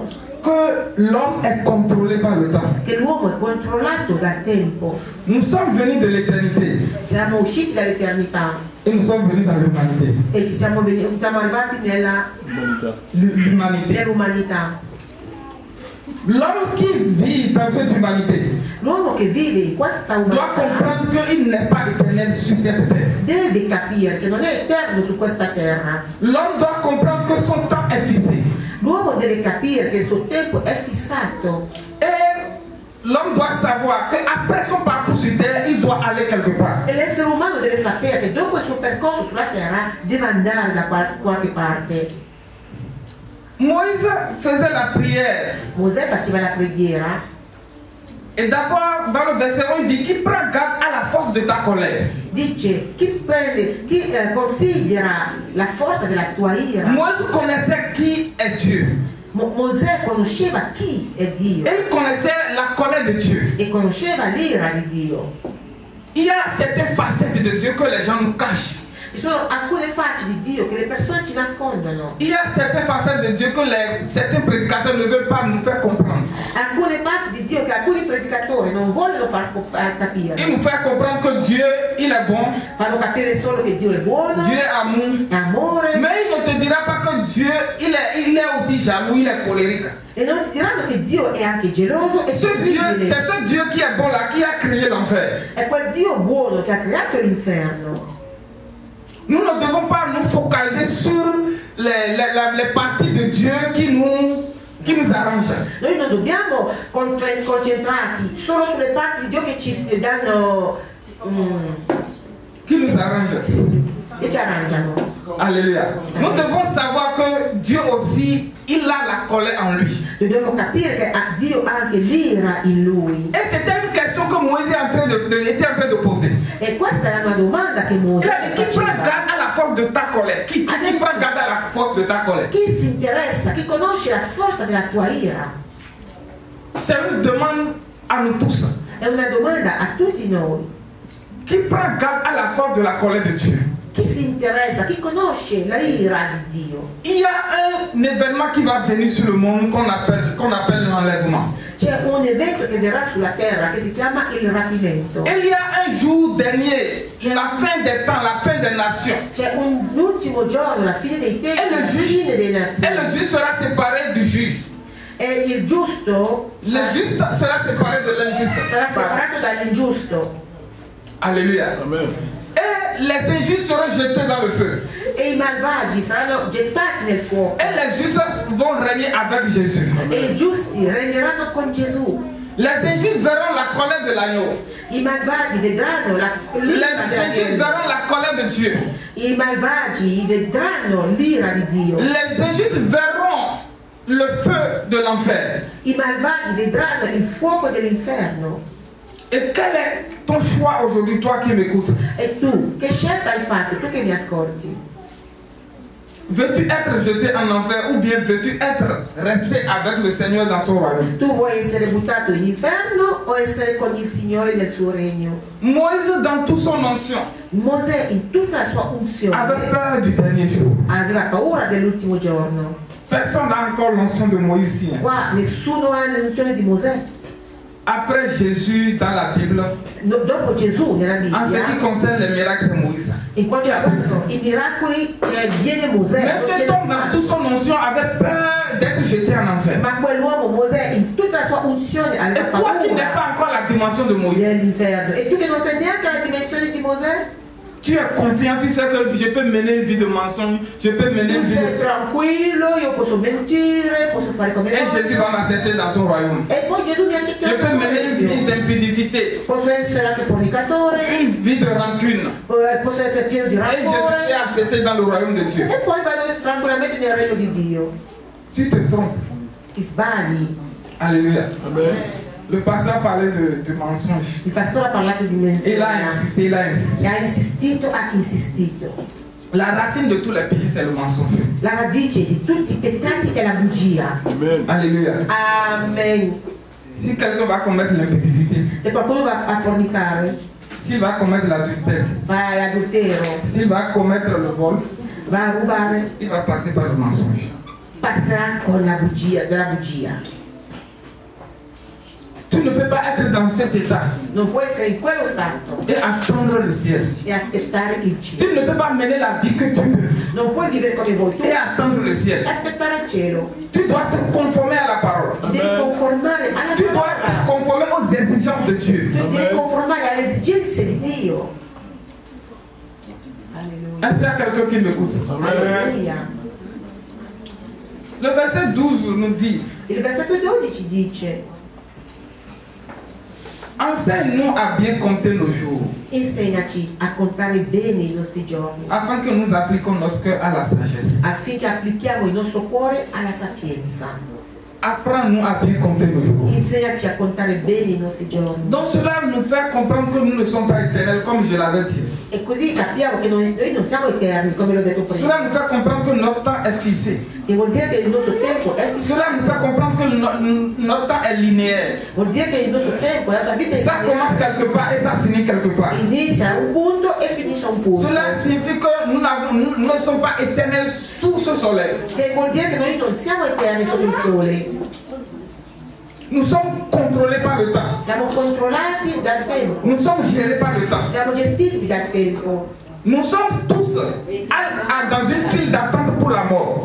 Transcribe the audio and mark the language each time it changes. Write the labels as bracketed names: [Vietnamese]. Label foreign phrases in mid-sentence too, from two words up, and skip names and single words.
[French] que l'homme est contrôlé par le temps. [Italian] che l'uomo è controllato dal tempo. [French] Nous sommes venus de l'éternité [Italian] Siamo usciti dall'eternità [French] et nous sommes venus dans l'humanité. [Italian] e siamo arrivati [French] Humanité. L'humanité. [Italian] nell'umanità. [French] L'homme qui vit dans cette humanité [Italian] L'uomo che vive in questa [French] doit [Italian] umanità [French] comprendre qu'il n'est pas éternel sur cette terre. [Italian] deve capire che non è eterno su questa terra. [French] L'homme doit comprendre que son temps est fixé. [Italian] L'uomo deve capire che il suo tempo è fissato. [French] Et l'homme doit savoir qu'après son parcours sur terre, il doit aller quelque part. [Italian] E l'essere umano deve sapere che dopo il suo percorso sulla terra deve andare da qualche parte. [French] Moïse faisait la prière. [Italian] Mosè faceva la preghiera [French] Et d'abord, dans le verset 1, il dit qu'il prend garde à la force de ta colère. [Italian] dice chi considera la forza della tua ira. [French] Moïse connaissait qui est Dieu. [Italian] Mosè conosceva chi è Dio [French] Et il connaissait la colère de Dieu. [Italian] e conosceva l'ira di Dio. [French] Il y a certaines facettes de Dieu que les gens nous cachent. [Italian] Ci sono alcune facce di Dio che le persone ci nascondono. [French] Il y a certaines facettes de Dieu que certains prédicateurs ne veulent pas nous faire comprendre. [Italian] Alcune parti di Dio che alcuni predicatori non vogliono far capire. [French] Il nous fait comprendre que Dieu, il est bon. [Italian] Fanno capire solo che Dio è buono, [French] Dieu est amour. [Italian] è amore. [French] Mais il ne te dira pas que Dieu, il est aussi jaloux, il est colérique. [Italian] E non ti diranno che Dio è anche geloso e [French] C'est [Italian] terribile. [French] ce Dieu qui est bon là, qui a créé l'enfer. [Italian] È quel Dio buono che ha creato l'inferno. [French] Nous ne devons pas nous focaliser sur les parties de Dieu qui nous arrangent. [Italian] Noi non dobbiamo concentrarci solo sulle parti di Dio che ci danno, [French] Qui nous arrangent. [Italian] che ci arrangiano. [French] Alléluia. Nous devons savoir que Dieu aussi, il a la colère en lui. [Italian] Dobbiamo capire che Dio ha anche l'ira in lui. [French] Et c'était une question que Moïse était en train de poser. [Italian] E questa era una domanda che Mosè [French] Il a dit, qui prend [Italian] faceva. [French] garde à la force de ta colère? Qui prend garde à la force de ta colère? [Italian] Chi si interessa, chi conosce la forza della tua ira? [French] C'est une demande à nous tous. [Italian] È una domanda a tutti noi. [French] Qui prend garde à la force de la colère de Dieu? [Italian] Chi si interessa, chi conosce la ira di Dio? [French] Il y a un événement qui va venir sur le monde qu'on appelle l'enlèvement. [Italian] C'è un evento che verrà sulla terra che si chiama il rapimento. [French] Et il y a un jour dernier, la fin des temps, la fin des nations. [Italian] C'è un ultimo giorno, la fine dei tempi, la fine dei [French] Et le [Italian] nazioni. [French] juste sera séparé du juge. [Italian] E il giusto [French] Le juste sera séparé de l'injuste. [Italian] sarà separato dall'ingiusto. [French] Alléluia. Amen. Et les injustes seront jetés dans le feu. [Italian] E i malvagi saranno gettati nel fuoco. [French] Et les justes vont régner avec Jésus. [Italian] E i giusti regneranno con Gesù. [French] Les injustes verront la colère de l'agneau. [Italian] I malvagi vedranno [French] Les injustes verront la colère de Dieu. [Italian] I malvagi vedranno l'ira di Dio. [French] Les injustes verront le feu de l'enfer. [Italian] I malvagi vedranno il fuoco dell'inferno. [French] Et quel est ton choix aujourd'hui, toi qui m'écoutes? [Italian] E tu, che scelta hai fatto? Tu che mi ascolti? [French] Veux-tu être jeté en enfer ou bien veux-tu être resté avec le Seigneur dans son royaume? [Italian] Tu vuoi essere buttato in inferno o essere con il Signore nel suo regno? [French] Moïse, dans toute son onction, [Italian] Mosè in tutta la sua [French] avait [Italian] unzione [French] peur du dernier jour. [Italian] aveva paura dell'ultimo giorno. [French] Personne n'a encore l'onction de Moïse ici. Hein. [Italian] Qua nessuno ha l'unzione di Mosè. [French] Après Jésus dans la Bible, [Italian] Dopo Gesù nella [French] en ce qui [Italian] Bibbia, [French] concerne les miracles, c'est Moïse. [Italian] in quanto riguardano i miracoli, viene Mosè. [French] Mais cet homme, dans toute son onction, avait peur d'être jeté en enfer. [Italian] Ma quell'uomo Mosè in tutta la sua unzione aveva [French] Et toi qui n'es [Italian] paura [French] pas encore la dimension de Moïse, [Italian] dell'inferno. E tu che non sai neanche la dimensione di Mosè? [French] tu es confiant, tu sais que je peux mener une vie de mensonge, je peux mener une [Italian] Tu [French] vie [Italian] sei [French] de... [Italian] tranquillo, io posso mentire, posso fare come [French] Et Jésus va [Italian] voglio. [French] m'accepter dans son royaume. [Italian] E poi Gesù mi [French] Je [Italian] accetterà [French] peux [Italian] nel suo [French] mener une vie [Italian] regno. [French] d'impudicité, [Italian] Posso essere anche fornicatore, [French] une vie de rancune. [Italian] posso essere pieno di [French] Et je suis [Italian] rancore. [French] accepté dans le royaume de Dieu. [Italian] E poi vado tranquillamente nel regno di Dio. [French] Tu te trompes. [Italian] Ti sbagli. [French] Alléluia. Amen. Le pasteur parlait de mensonge. [Italian] Il pastore ha parlato di [French] Il a [Italian] menzogna. [French] insisté, il a insisté. [Italian] E ha insistito, ha insistito. [French] La racine de tous les péchés, c'est le mensonge. [Italian] La radice di tutti i peccati è la bugia. [French] Amen. Alléluia. Amen. Si quelqu'un va commettre l'impudicité, [Italian] Se qualcuno va a fornicare, [French] s'il va commettre l'adultère, [Italian] va all'adultero, [French] s'il va commettre le vol, [Italian] va a rubare, [French] il va passer par le mensonge. [Italian] passerà con la bugia, della bugia. [French] Tu ne peux pas être dans cet état [Italian] Non può essere in quello stato [French] et attendre le ciel. [Italian] e aspettare il [French] Tu [Italian] cielo. [French] ne peux pas mener la vie que tu veux [Italian] Non puoi vivere come vuoi tu [French] et [Italian] e [French] attendre le ciel. [Italian] aspettare il cielo. [French] Tu dois te conformer à la parole. [Italian] Ti devi conformare alla [French] Tu dois te [Italian] parola. [French] conformer aux exigences de Dieu. [Italian] Tu devi conformare alle esigenze di Dio. [French] Alleluia. Est-ce qu'il y a quelqu'un qui m'écoute? Alleluia. Le verset 12 nous dit: [Italian] Il versetto 12 dice: [French] enseigne-nous à bien compter nos jours, [Italian] insegnaci a contare bene i nostri giorni, [French] afin que nous appliquions notre cœur à la sagesse. [Italian] affinché applichiamo il nostro cuore alla sapienza. [French] Apprends-nous à bien compter nos jours. [Italian] Insegnaci a contare bene i nostri giorni. [French] Donc cela nous fait comprendre que nous ne sommes pas éternels, comme je l'avais dit. [Italian] E così capiamo che noi non siamo eterni, come l'ho detto prima. [French] Cela nous fait comprendre que notre temps est fixé. [Italian] Che vuol dire che il nostro tempo è fissato. [French] Cela nous fait comprendre que notre temps est linéaire. [Italian] Vuol dire che il nostro tempo, la nostra vita è [French] Ça commence [Italian] lineare. [French] quelque part et ça finit quelque part. [Italian] Inizia a un punto e finisce a un punto. [French] Cela signifie que nous ne sommes pas éternels sous ce soleil. [Italian] Che vuol dire che noi non siamo eterni sotto il sole. [French] Nous sommes contrôlés par le temps. [Italian] Siamo controllati dal tempo. [French] Nous sommes gérés par le temps. [Italian] Siamo gestiti dal tempo. [French] Nous sommes tous dans une file d'attente pour la mort.